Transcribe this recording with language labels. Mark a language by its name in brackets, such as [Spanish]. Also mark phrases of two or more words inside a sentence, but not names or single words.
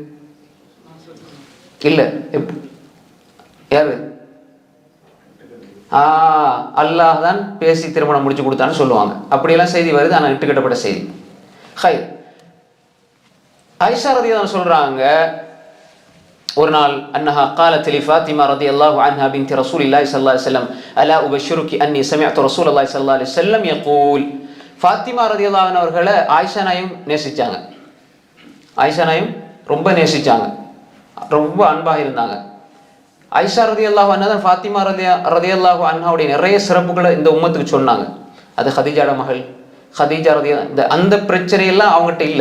[Tamil] இல்ல, யாரு? அல்லாஹ் தான் பேசி திருமணம் முடிச்சு கொடுத்தான்னு சொல்லுவாங்க. அப்படியெல்லாம் செய்தி வருது, ஆனால் இட்டுக்கட்டப்பட்ட செய்தி. ஹைர், ஆயிஷா ரலியல்லாஹு அன்ஹா சொல்றாங்க, ஒரு நாள் [Arabic] அன்னஹா قالت لفاطمه رضي الله عنها بنت رسول الله صلى الله عليه وسلم الا ابشرك اني سمعت رسول الله صلى الله عليه وسلم يقول. [Tamil] ஃபாத்திமா [Arabic] رضي الله عنها [Tamil] அவர்களை ஆயிஷா நாயும் நேசிச்சாங்க. ஆயிஷா நாயும் ரொம்ப நேசிச்சாங்க, ரொம்ப அன்பாக இருந்தாங்க. ஆயிஷா [Arabic] رضي الله عنها [Tamil] தான் ஃபாத்திமா [Arabic] رضي الله عنها [Tamil] நிறைய சிறப்புகளை இந்த உம்மத்துக்கு சொன்னாங்க. அது ஹதீஜாட மகள், ஹதீஜா ரலியல்லாஹு இந்த அந்த பிரச்சனையெல்லாம் அவங்ககிட்ட இல்லை.